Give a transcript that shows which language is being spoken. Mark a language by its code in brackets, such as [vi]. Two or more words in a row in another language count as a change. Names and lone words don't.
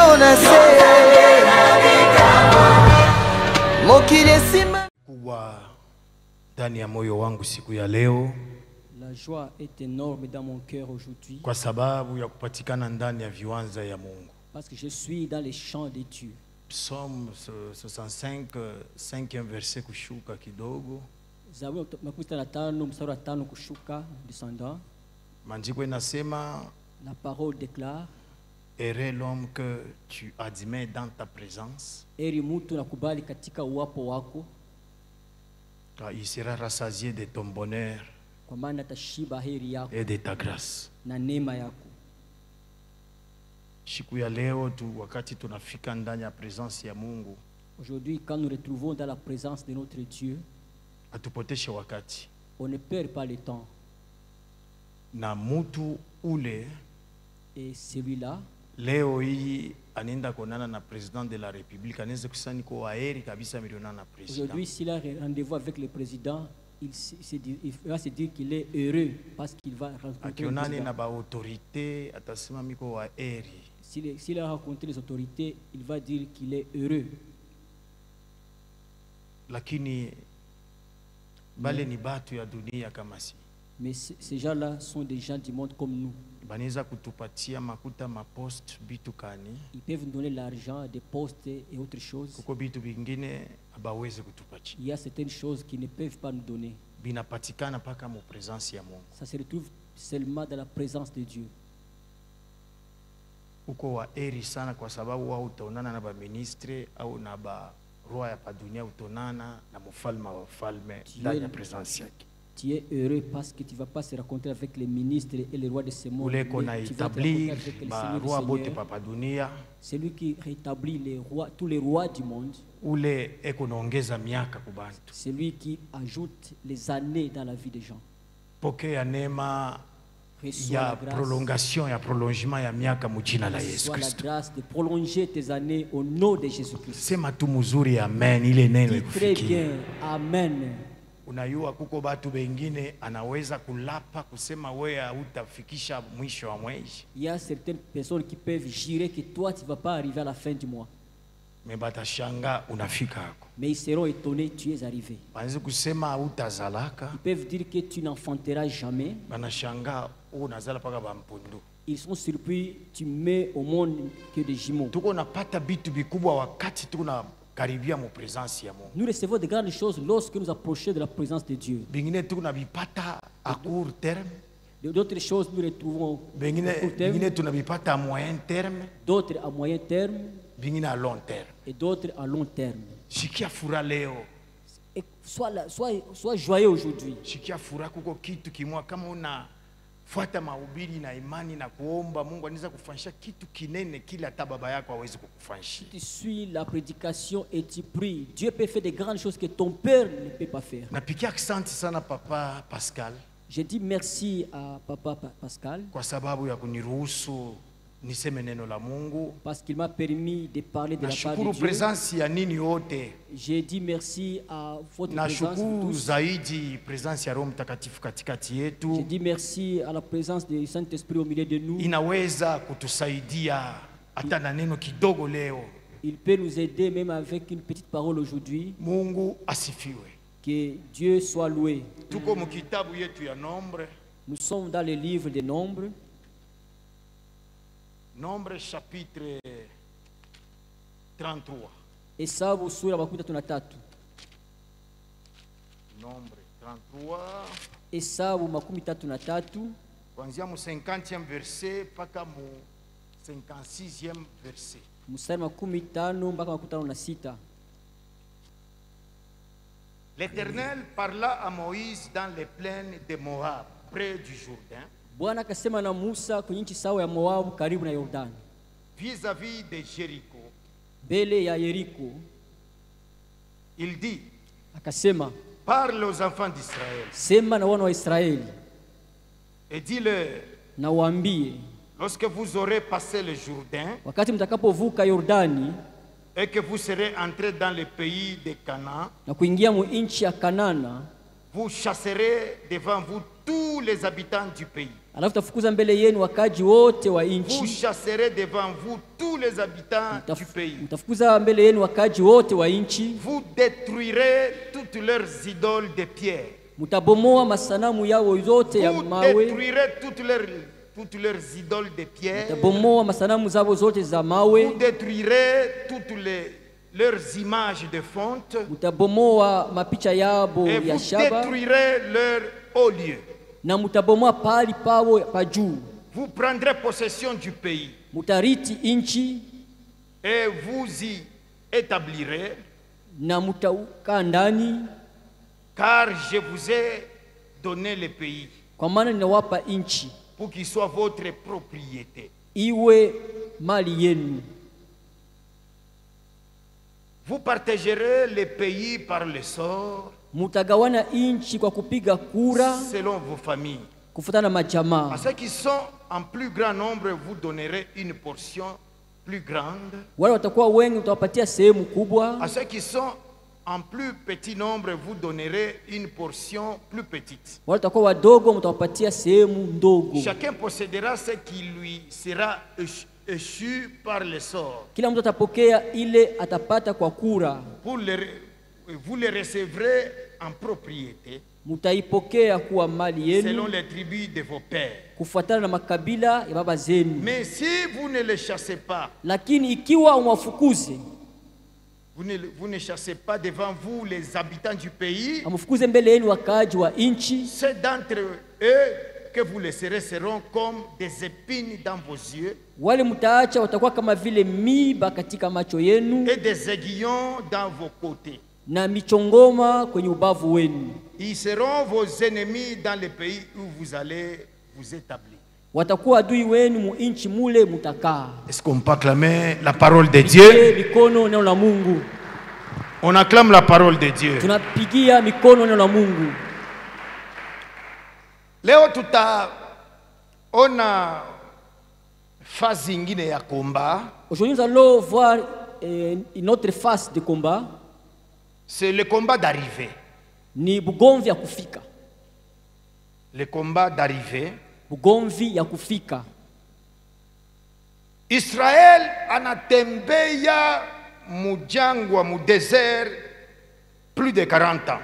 [sw] Kubwa ndani ya moyo wangu siku ya leo. [fr] La joie est énorme dans mon cœur aujourd'hui. [sw] Kwa sababu ya kupatikana ndani ya viwanja ya Mungu. [fr] Parce que je suis dans les champs de Dieu. [sw] Psalm 65 5e verset kushuka kidogo. Zaburi makumi sita na tano mstari wa 5 kushuka descendant. Maandiko inasema, [fr] la parole déclare, heureux l'homme que tu admets dans ta présence. [sw] Heri mtu nakubali katika uwapo wako. [fr] Car il sera rassasié de ton bonheur [sw] kwa maana atashiba heri yako [fr] et de ta grâce. [sw] na neema yako. Siku ya leo tu wakati tunafika ndani ya presence ya Mungu. [fr] Aujourd'hui, quand nous retrouvons dans la présence de notre Dieu, [sw] atupoteshe wakati. [fr] On ne perd pas le temps. [sw] Na mutu ule [fr] et celui-là [sw] leo hii anaenda konana na [fr] président de la République, [sw] anaweza kusani kwa heri kabisa milionana na président. [fr] Aujourd'hui, s'il a rendez-vous avec le président, il va se dire qu'il est heureux parce qu'il va rencontrer le président. [sw] Na ba autorité atasema miko wa heri. [fr] S'il a rencontré les autorités, il va dire qu'il est heureux. [sw] Lakini bale ni batu ya dunia kama si. [fr] Mais ces gens-là sont des gens du monde comme nous. [sw] Banaweza kutupatia makuta mapost bitu kani. [fr] Ils peuvent nous donner l'argent, des postes et autres choses. [sw] Kuko bitu bingine abaweze kutupatia. [fr] Il y a certaines choses qui ne peuvent pas nous donner. [sw] Binapatikana paka mu présence ya Mungu. [fr] Ça se retrouve seulement dans la présence de Dieu. [sw] Uko wa heri sana kwa sababu wao utaonana na ba ministre au na ba roi ya pa dunia, utonana na mfalme wa falme ndani ya presence yake. [fr] Tu es heureux parce que tu ne vas pas se rencontrer avec les ministres et les rois de ce monde. Tu vas établir celui qui rétablit les rois, tous les rois du monde. Celui qui ajoute les années dans la vie des gens. Il y a prolongation, il y a prolongement, il y a [sw] miaka mujina la Yesu [fr] Christ. La grâce de prolonger tes années au nom de Jésus-Christ. [sw] Sema tu muzuri amen, ile neno [fr] très bien, amen. [sw] Unayua kuko batu bengine anaweza kulapa kusema wewe hutafikisha mwisho wa mwezi. [fr] Il y a certaines personnes qui peuvent jurer que toi tu vas pas arriver à la fin du mois. [sw] Mais batashanga unafika hako. [fr] Mais ils seront étonnés tu es arrivé. [sw] Banaweza kusema hutazalaka. [fr] Ils peuvent dire que tu n'enfanteras jamais. [sw] Banashanga unazala paka bampundu. [fr] Ils sont surpris tu mets au monde que des jumeaux. [sw] Tuko napata bitu bikubwa wakati tuna karibia mu présence ya Mungu. [fr] Nous recevons de grandes choses lorsque nous approchons de la présence de Dieu. [sw] Bingine tunabipata [fr] à court terme. D'autres choses nous retrouvons à court terme. [sw] Bingine tunabipata [fr] à moyen terme. D'autres à moyen terme. Bingine à long terme. Et d'autres à long terme. [sw] Shikia fura leo. [fr] Sois joyeux aujourd'hui. [sw] Shikia fura kuko kitu kimwa kama una fuata mahubiri na imani na kuomba, Mungu anaweza kufanyisha kitu kinene kile hata baba yako hawezi kukufanyisha. [fr] Tu suis la prédication et tu pries, Dieu peut faire de grandes choses que ton père ne peut pas faire. [sw] Napikia asante sana papa Pascal. [fr] Je dis merci à papa Pascal. [sw] Kwa sababu ya kuniruhusu niseme neno la Mungu. [fr] Parce qu'il m'a permis de parler de la part de Dieu. [sw] Présence ya nini yote. [fr] J'ai dit merci à votre présence. [sw] Nashukuru zaidi présence ya Roho Mtakatifu katikati yetu. [fr] J'ai dit merci à la présence du Saint-Esprit au milieu de nous. [sw] Inaweza kutusaidia hata na neno kidogo leo. [fr] Il peut nous aider même avec une petite parole aujourd'hui. [sw] Mungu asifiwe. [fr] Que Dieu soit loué. [sw] Tuko mu kitabu yetu ya Nombre. [fr] Nous sommes dans le livre des Nombres. Nombre chapitre 33. [sw] Hesabu sura makumi tatu na tatu. [fr] Nombre 33. [sw] Hesabu makumi tatu na tatu. Kuanzia mu 50e verset mpaka mu 56e verset. Mstari makumi tano mpaka makumi tano na sita. [fr] L'Éternel parla à Moïse dans les plaines de Moab, près du Jourdain. [sw] Bwana akasema na Musa kwenye nchi sawa ya Moabu karibu na Yordani. [fr] Vis-à-vis de Jéricho. [sw] Mbele ya Yeriko. [fr] Il dit. [sw] Akasema. [fr] Parle aux enfants d'Israël. [sw] Sema na wana wa Israeli. [fr] Et dis-leur. [sw] Na waambie. [fr] Lorsque vous aurez passé le Jourdain. [sw] Wakati mtakapovuka Yordani. [fr] Et que vous serez entrés dans le pays de Canaan. [sw] Na kuingia mu nchi ya Kanana. [fr] Vous chasserez devant vous tous les habitants du pays. [sw] Alafu tafukuza mbele yenu wakaji wote wa [fr] Vous [sw] inchi. [fr] chasserez devant vous tous les habitants du pays. [sw] Mtafukuza mbele yenu wakaji wote wa inchi. [fr] Vous détruirez toutes leurs idoles de pierre. [sw] Mutabomoa masanamu yao yote ya [fr] Vous [sw] mawe. [fr] détruirez toutes leurs idoles de pierre. [sw] Mutabomoa masanamu zao zote za mawe. [fr] Vous détruirez toutes leurs images de fonte. [sw] Mutabomoa mapicha yabo [fr] Et [sw] ya [fr] vous [sw] shaba. [fr] détruirez leurs hauts lieux. [sw] Na mutabomoa pali pao pa juu. [fr] Vous prendrez possession du pays. [sw] Mutariti inchi [fr] Et vous y établirez. [sw] na mutaukaa ndani, [fr] Car je vous ai donné le pays [sw] kwa maana ninawapa inchi [fr] pour qu'il soit votre propriété. [sw] iwe mali yenu. [fr] Vous partagerez le pays par le sort [sw] Mutagawana inchi kwa kupiga kura [fr] selon vos familles. [sw] kufuatana na [fr] À [sw] majamaa. [fr] ceux qui sont en plus grand nombre, vous donnerez une portion plus grande. [sw] Wale watakuwa wengi utawapatia sehemu kubwa. [fr] À ceux qui sont en plus petit nombre, vous donnerez une portion plus petite. [sw] Wale watakuwa wadogo mtawapatia sehemu ndogo. [fr] Chacun possédera ce qui lui sera échu par le sort. [sw] Kila mtu atapokea ile atapata kwa kura. [fr] Vous les recevrez en propriété [sw] Mutaipokea kuwa mali [fr] selon [sw] yenu [fr] les tribus de vos pères. [sw] kufuatana na makabila ya baba zenu. [fr] Mais si vous ne les chassez pas, [sw] Lakini ikiwa umwafukuze, [fr] vous ne chassez pas devant vous les habitants du pays, [sw] amfukuze mbele yenu wakaaji wa inchi, [fr] ceux d'entre eux que vous laisserez seront comme des épines dans vos yeux [sw] wale mtaacha watakuwa kama vile miba katika macho yenu [fr] et des aiguillons dans vos côtés. [sw] na michongoma kwenye ubavu wenu. [fr] Ils seront vos ennemis dans le pays où vous allez vous établir. [sw] Watakuwa adui wenu mu inchi mule mutakaa. [fr] Est-ce qu'on peut acclamer la parole de Dieu? [sw] Mikono neno la Mungu. [fr] On acclame la parole de Dieu. [sw] Tunapigia mikono neno la Mungu. Leo tutaona phase ingine ya combat. [fr] Aujourd'hui nous allons voir une autre face de combat. C'est le combat d'arrivée. [sw] Ni bugomvi ya kufika. [fr] Le combat d'arrivée. [sw] Bugomvi ya kufika. Israël anatembea mujangwa mu désert [fr] plus de 40 ans.